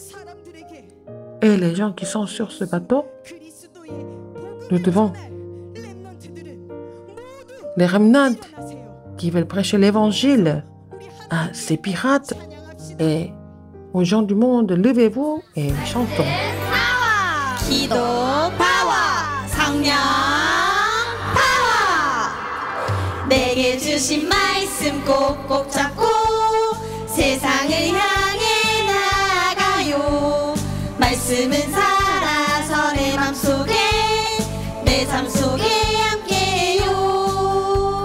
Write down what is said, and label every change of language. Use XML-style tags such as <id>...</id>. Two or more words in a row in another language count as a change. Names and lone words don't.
<fr>Et les gens qui sont sur ce bateau, nous devons, les remnants qui veulent prêcher l'évangile à ces pirates et aux gens du monde, levez-vous et chantons.</fr> <ko>기도 파워, 성령 파워. 내게 주신 말씀 꼭꼭 잡고 세상을 향해 나가요. 말씀은 살아서 내 맘속에 내 삶 속에 함께해요.</ko>